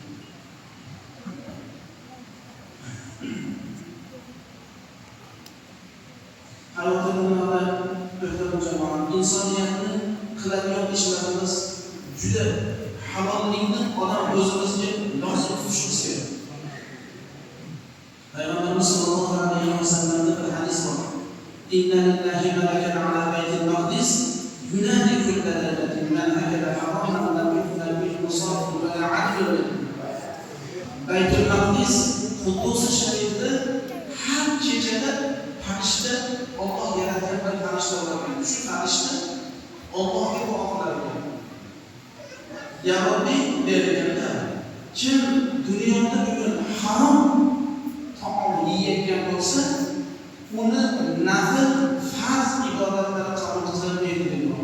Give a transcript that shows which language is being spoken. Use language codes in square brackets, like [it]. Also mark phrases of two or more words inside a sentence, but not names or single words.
[uz] Hayotda dunyoda muhtaram jamoat, insoniyatni qiladigan ishlarimiz juda halollikni odam o'zimizga lozim tutishimiz kerak. Payg'ambarimiz [ar] صلى الله عليه وسلم [uz] bir hadis bor. [ar] إن لله ملكا على بيت المقدس ينادي كل ليلة من أكل حراما لم يقبل به مصف ولا عدل. [uz] Baytul Maqdis Quddus sharifda har kechada farishta Alloh yaratgan bir farishta bor. Shu farishta Allohga duo qilar ekan. [ar] يا ربي [uz] berganda kim dunyoda bugun harom taom yeyotgan bo'lsa, uni nafl farz ibodatlari qabul qilinmaydi deydi.